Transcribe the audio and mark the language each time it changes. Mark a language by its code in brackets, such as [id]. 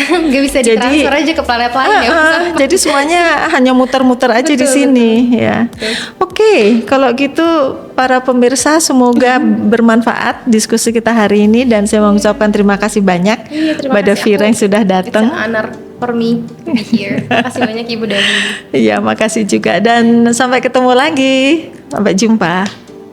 [id] Gak bisa ditransfer aja ke planet lain ya. Jadi semuanya hanya muter-muter aja di sini ya. Oke, kalau gitu para pemirsa semoga bermanfaat diskusi kita hari ini, dan saya mengucapkan terima kasih banyak pada Vira yang sudah datang. [en] It's an honor for me to be here. [id] Terima kasih banyak Ibu Dani. Iya, makasih juga, dan sampai ketemu lagi. Sampai jumpa.